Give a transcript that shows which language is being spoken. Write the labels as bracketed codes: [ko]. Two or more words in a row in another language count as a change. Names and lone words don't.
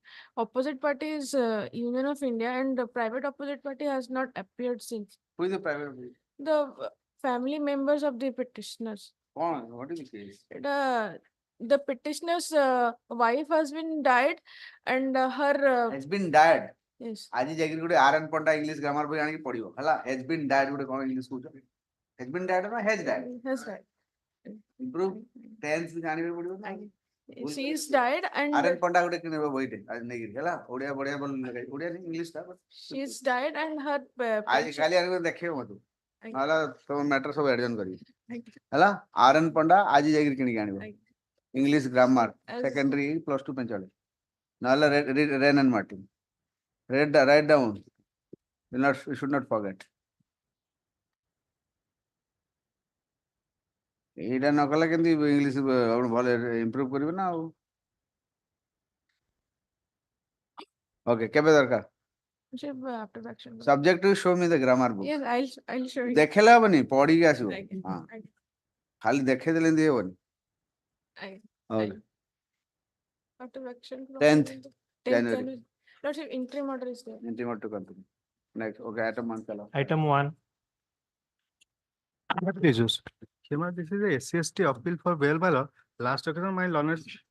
[en] Opposite party is Union of India and the private opposite party has not appeared since. who is the private party? The family members of the petitioners. What is the case? The petitioner's wife has been died and her, Has been died. yes, [or] ଆଜି ଯାଇକି ଗୋଟେ ଆର୍ ଏନ୍ ପଣ୍ଡା [en] English grammar [or] ବହି ଆଣିକି ପଢିବ ହେଲା। [en] has been died [or] ଗୋଟେ କଣ ଇଂଲିଶ କହୁଛ? [en] has been died ନା has died? has died. improve tense [or] ବି ଜାଣିବାକୁ ପଡିବ ନା। [en] She is died and [or] ଆର୍ ଏନ୍ ପଣ୍ଡା ଗୋଟେ କିଣିବ ବହିଟେ ଆଜି ନେଇକିରି ହେଲା। ଓଡିଆ ବଢିଆ ଭଲ ଲେଖା ଓଡିଆ ଇଂଲିଶ ଟା [en] she is died and her [or] ଆଜି କାଲି ଆଣିକି ଦେଖେଇବ ମତେ ଆଜ୍ଞା। ନହେଲେ ତମ ମ୍ୟାଟର ସବୁ ଏଡଜନ୍ କରିବି ଆଜ୍ଞା। ହେଲା। ଆର୍ ଏନ୍ ପଣ୍ଡା ଆଜି ଯାଇକିରି କିଣିକି ଆଣିବ ଆଜ୍ଞା। [en] English grammar As- [or] ସେକେଣ୍ଡାରୀ +2 ପାଇଁ ଚଳେ ନହେଲେ ରେନ୍ ଆଣ୍ଡ ମାର୍ଟିନ [en] write down. You should not forget. [or] ଏଇଟା ନ କଲେ କେମିତି ଇଂଲିଶ ଆପଣ ଭଲ ଇମ୍ପ୍ରୁଭ କରିବେ ନା ଆଉ। ଓକେ କେବେ ଦରକାର? [en] after action. Subject to show me the grammar book. Yes, I'll show you. [or] ଦେଖେଇଲେ ହବନି ପଢିକି ଆସିବ। Aଜ୍ଞା, ହଁ aଜ୍ଞା, ଖାଲି ଦେଖେଇଦେଲେ ଏମିତି ହବନି। aଜ୍ଞା, [en] Okay. aଜ୍ଞା। After action. 10th 10th January. January. Lordship, interim order is there. Intimate to continue. Next, okay, item 1 चलो। Item 1. Jesus. This is a SCST appeal for bail by law. Last occasion, my learned,